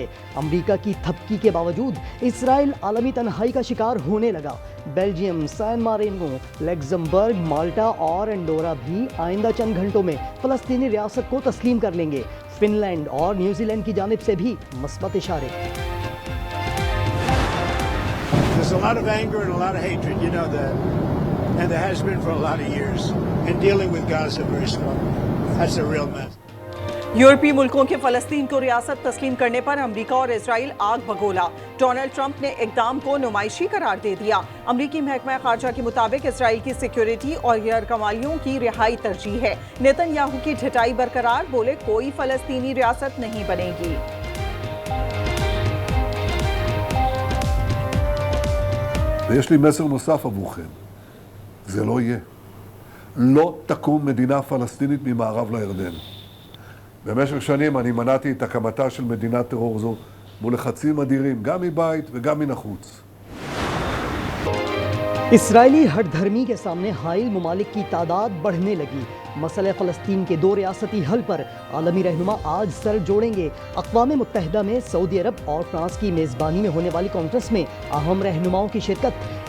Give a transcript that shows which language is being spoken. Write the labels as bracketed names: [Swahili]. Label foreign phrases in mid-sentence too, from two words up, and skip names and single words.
[Urdu] امریکہ کی تھپکی کے باوجود اسرائیل عالمی تنہائی کا شکار ہونے لگا. بیلجیم، سان مارینو، لکسمبرگ، مالٹا اور انڈورا بھی آئندہ چند گھنٹوں میں فلسطینی ریاست کو تسلیم کر لیں گے. فن لینڈ اور نیوزی لینڈ کی جانب سے بھی مثبت اشارے. [English] There's a lot of anger and a lot of hatred, you know that. And there has been for a lot of years. And dealing with Gaza very slowly. That's a real mess. [Urdu] یورپی ملکوں کے فلسطین کو ریاست تسلیم کرنے پر امریکہ اور اسرائیل آگ بگولا. ڈونلڈ ٹرمپ نے اقدام کو نمائشی قرار دے دیا. امریکی محکمہ خارجہ کے مطابق اسرائیل کی سیکیورٹی اور یرغمالیوں کی رہائی ترجیح ہے. نیتن یاہو کی ڈھٹائی برقرار، بولے کوئی فلسطینی ریاست نہیں بنے گی. [Hebrew] ויש לי מסר נוסף עבורכם, זה לא יהיה. לא תקום מדינה פלסטינית ממערב לירדן. במשך שנים אני מנעתי את הקמתה של מדינת טרור זו מול לחצים אדירים, גם מבית וגם מן החוץ. [Urdu] اسرائیلی ہٹ دھرمی کے سامنے حائل ممالک کی تعداد بڑھنے لگی. مسئلہ فلسطین کے 2 ریاستی حل پر عالمی رہنما آج سر جوڑیں گے. اقوام متحدہ میں سعودی عرب اور فرانس کی میزبانی میں ہونے والی کانفرنس میں اہم رہنماؤں کی شرکت.